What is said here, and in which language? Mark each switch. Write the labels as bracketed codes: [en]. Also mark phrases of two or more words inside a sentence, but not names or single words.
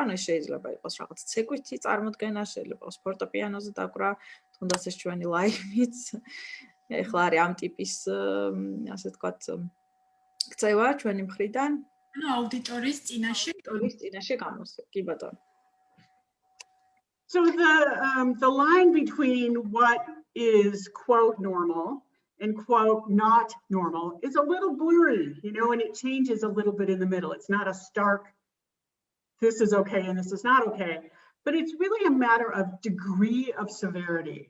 [ka] ანუ ეს შეიძლება იყოს რაღაც ცეკვითი წარმოდგენა, შეიძლება იყოს ფორტეპიანოზე დაკვრა, თუნდაც ეს ჩვენი ლაივიც. ეხლა არის ამ ტიპის, ასე ვთქვათ, ქცევა ჩვენი მხრიდან. ანუ აუდიტორიის წინაშე გამოსვლა, კი ბატონო. [en] So the line between what is quote normal and quote not normal is a little blurry, you know, and it changes a little bit in the middle. It's not a stark, this is okay and this is not okay, but it's really a matter of degree of severity.